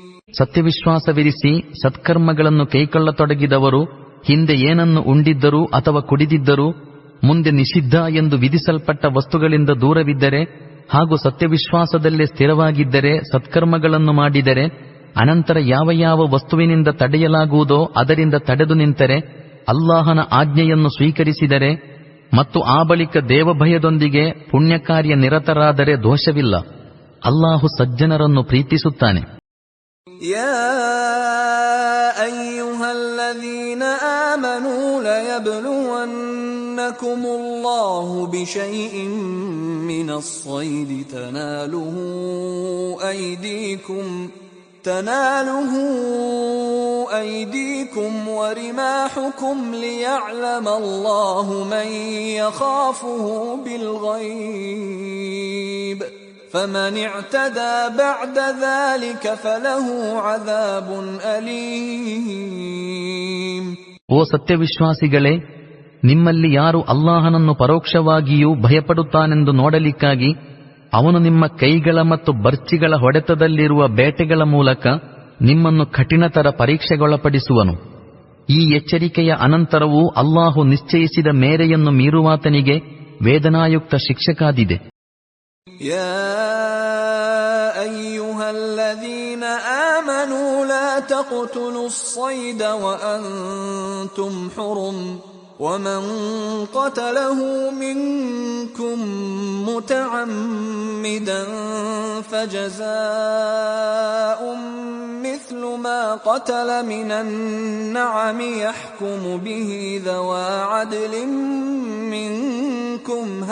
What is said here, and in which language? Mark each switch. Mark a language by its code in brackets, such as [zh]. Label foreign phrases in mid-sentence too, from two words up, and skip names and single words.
[kn] ಸತ್ಯವಿಶ್ವಾಸವಿರಿಸಿ ಸತ್ಕರ್ಮಗಳನ್ನು ಕೈಕೊಳ್ಳತೊಡಗಿದವರು ಹಿಂದೆ ಏನನ್ನು ಉಂಡಿದ್ದರೂ ಅಥವಾ ಕುಡಿದಿದ್ದರೂ ಮುಂದೆ ನಿಷಿದ್ಧ ಎಂದು ವಿಧಿಸಲ್ಪಟ್ಟ ವಸ್ತುಗಳಿಂದ ದೂರವಿದ್ದರೆ ಹಾಗೂ ಸತ್ಯವಿಶ್ವಾಸದಲ್ಲೇ ಸ್ಥಿರವಾಗಿದ್ದರೆ ಸತ್ಕರ್ಮಗಳನ್ನು ಮಾಡಿದರೆ ಅನಂತರ ಯಾವ ಯಾವ ವಸ್ತುವಿನಿಂದ ತಡೆಯಲಾಗುವುದೋ ಅದರಿಂದ ತಡೆದು ನಿಂತರೆ ಅಲ್ಲಾಹನ ಆಜ್ಞೆಯನ್ನು ಸ್ವೀಕರಿಸಿದರೆ ಮತ್ತು ಆ ಬಳಿಕ ದೇವಭಯದೊಂದಿಗೆ ಪುಣ್ಯಕಾರ್ಯ ನಿರತರಾದರೆ ದೋಷವಿಲ್ಲ. ಅಲ್ಲಾಹು ಸಜ್ಜನರನ್ನು ಪ್ರೀತಿಸುತ್ತಾನೆ. [ar] يا أيها الذين آمنوا ليبلونكم الله بشيء من الصيد تناله أيديكم ورماحكم ليعلم الله من يخافه بالغيب فمن اعتدى بعد ذلك فله عذاب أليم. [kn] ಓ ಸತ್ಯವಿಶ್ವಾಸಿಗಳೇ, ನಿಮ್ಮಲ್ಲಿ ಯಾರು ಅಲ್ಲಾಹನನ್ನು ಪರೋಕ್ಷವಾಗಿಯೂ ಭಯಪಡುತ್ತಾನೆಂದು ನೋಡಲಿಕ್ಕಾಗಿ ಅವನು ನಿಮ್ಮ ಕೈಗಳ ಮತ್ತು ಬರ್ಚಿಗಳ ಹೊಡೆತದಲ್ಲಿರುವ ಬೇಟೆಗಳ ಮೂಲಕ ನಿಮ್ಮನ್ನು ಕಠಿಣತರ ಪರೀಕ್ಷೆಗೊಳಪಡಿಸುವನು. ಈ ಎಚ್ಚರಿಕೆಯ ಅನಂತರವೂ ಅಲ್ಲಾಹು ನಿಶ್ಚಯಿಸಿದ ಮೇರೆಯನ್ನು ಮೀರುವಾತನಿಗೆ ವೇದನಾಯುಕ್ತ ಶಿಕ್ಷೆ ಕಾದಿದೆ. [ar] يا أيها الذين آمنوا لا تقتلوا الصيد وأنتم حرم ومن قتله منكم متعمدا فجزاء مثل ما قتل من النعم يحكم به ذوى عدل منكم